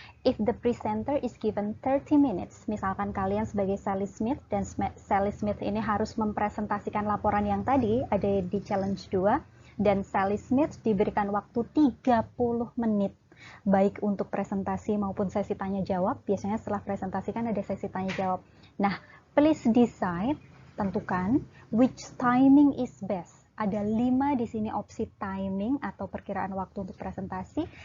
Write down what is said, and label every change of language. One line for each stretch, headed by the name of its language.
English: If the presenter is given 30 minutes,
Indonesian: misalkan kalian sebagai Sally Smith dan Sally Smith ini harus mempresentasikan laporan yang tadi ada di challenge 2, dan Sally Smith diberikan waktu 30 menit baik untuk presentasi maupun sesi tanya jawab. Biasanya setelah presentasi kan ada sesi tanya jawab.
English: Nah, please decide, tentukan which timing is best.
Indonesian: Ada 5 di sini opsi timing atau perkiraan waktu untuk presentasi.